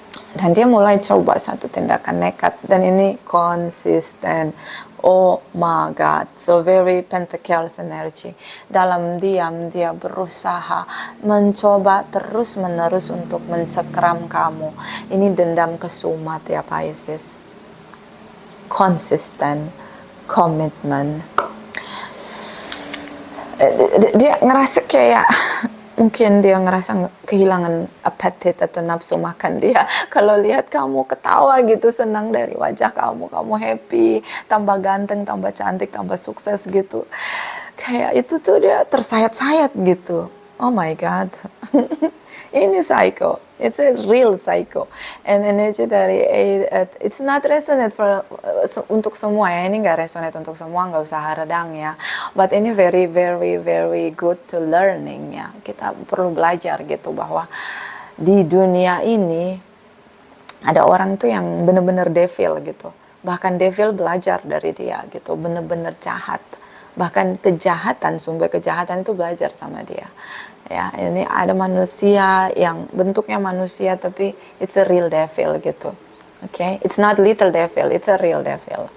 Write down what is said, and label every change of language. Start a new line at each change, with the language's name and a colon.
Indonesian: Dan dia mulai coba satu tindakan nekat, dan ini konsisten.
English: Oh my God, so very Pentacles energy.
Indonesian: Dalam diam dia berusaha mencoba terus menerus untuk mencekram kamu. Ini dendam kesumat ya Pisces. Konsisten, komitmen. Dia ngerasa kayak mungkin dia ngerasa kehilangan appetite atau nafsu makan dia kalau lihat kamu ketawa gitu, senang dari wajah kamu happy, tambah ganteng, tambah cantik, tambah sukses gitu. Kayak itu tuh dia tersayat-sayat gitu.
English: Oh my God.
Indonesian: Ini psycho.
English: It's a real psycho.
Indonesian: And energy dari it's not resonate for untuk semua ya. Ini nggak resonate untuk semua, nggak usah redang ya.
English: But ini very very very good to learning ya.
Indonesian: Kita perlu belajar gitu bahwa di dunia ini ada orang tuh yang bener-bener devil gitu. Bahkan devil belajar dari dia gitu. Bener-bener jahat. Bahkan kejahatan, sumber kejahatan itu belajar sama dia. Ya, ini ada manusia yang bentuknya manusia tapi
English: it's a real devil
Indonesian: gitu.
English: Okay? It's not little devil, it's a real devil.